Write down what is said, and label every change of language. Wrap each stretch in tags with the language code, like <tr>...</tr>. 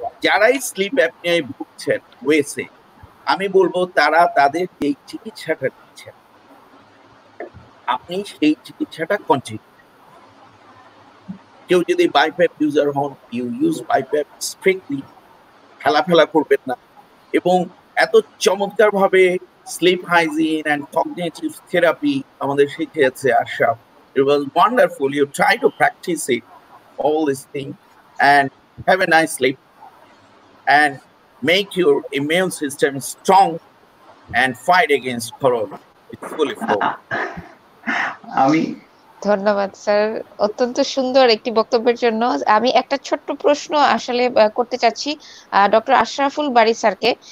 <bn>যারাই স্লিপ অ্যাপনিয়ায় ভুগছেন ওয়েসে, আমি বলবো তারা তাদের এই চিকিৎসাটা নিচ্ছেন, আপনি সেই চিকিৎসাটা কন্টিনিউ। কেউ যদি বাইপ্যাপ ইউজার হন,</bn> <en>you use BiPAP strictly,</en> <bn>ফেলা করবেন না। এবং এত চমৎকার ভাবে slip hygiene and cognitive therapy আমাদের শিখিয়েছে Ashraf.</bn> <en>It was wonderful. You try to practice it, all these things, and have a nice sleep and make your immune system strong and fight against corona. It's fully formed.</en> <bn>ধন্যবাদ sir, অত্যন্ত সুন্দর একটি বক্তব্যের জন্য। আমি একটা ছোট্ট প্রশ্ন আসলে করতে চাচ্ছি ডক্টর আশরাফুল বারী স্যারকে।</bn>